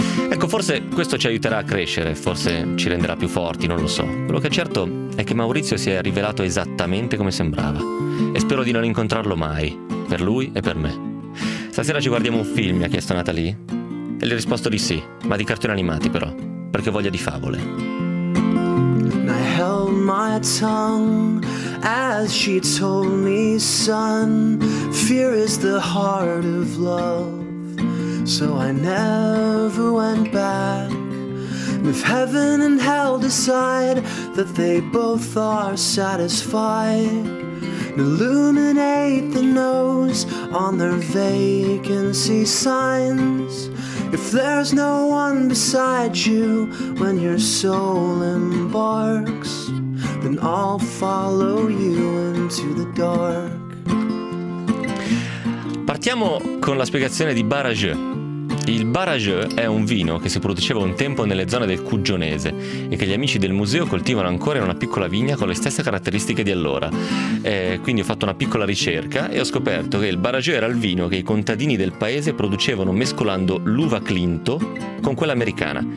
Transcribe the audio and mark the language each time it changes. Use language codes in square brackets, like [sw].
[it] Ecco, forse questo ci aiuterà a crescere, forse ci renderà più forti, non lo so. Quello che è certo è che Maurizio si è rivelato esattamente come sembrava. E spero di non incontrarlo mai, per lui e per me. Stasera ci guardiamo un film, mi ha chiesto Natalie. E gli ho risposto di sì, ma di cartoni animati però, perché ho voglia di favole. [en] And I held my tongue as she told me, son, fear is the heart of love. So I never went back. And if heaven and hell decide that they both are satisfied, illuminate the nose on their vacancy signs. If there's no one beside you when your soul embarks, then I'll follow you into the dark. [it] Partiamo con la spiegazione di Barrageux. Il Barrageux è un vino che si produceva un tempo nelle zone del Cugionese e che gli amici del museo coltivano ancora in una piccola vigna con le stesse caratteristiche di allora. Quindi ho fatto una piccola ricerca e ho scoperto che il Barrageux era il vino che i contadini del paese producevano mescolando l'uva Clinto con quella americana.